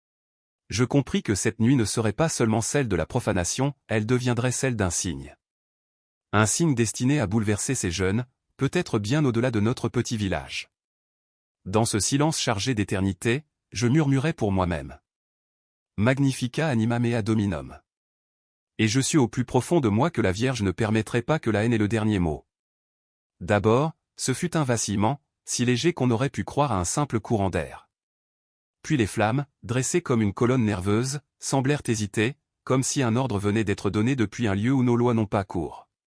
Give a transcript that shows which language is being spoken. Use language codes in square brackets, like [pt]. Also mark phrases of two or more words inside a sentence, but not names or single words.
[fr] Je compris que cette nuit ne serait pas seulement celle de la profanation, elle deviendrait celle d'un signe. Un signe destiné à bouleverser ces jeunes, peut-être bien au-delà de notre petit village. Dans ce silence chargé d'éternité, je murmurais pour moi-même. [la] Magnifica anima mea dominum. [fr] Et je sus au plus profond de moi que la Vierge ne permettrait pas que la haine ait le dernier mot. D'abord, ce fut un vacillement, si léger qu'on aurait pu croire à un simple courant d'air. Puis les flammes, dressées comme une colonne nerveuse, semblèrent hésiter, comme si un ordre venait d'être donné depuis un lieu où nos lois n'ont pas cours.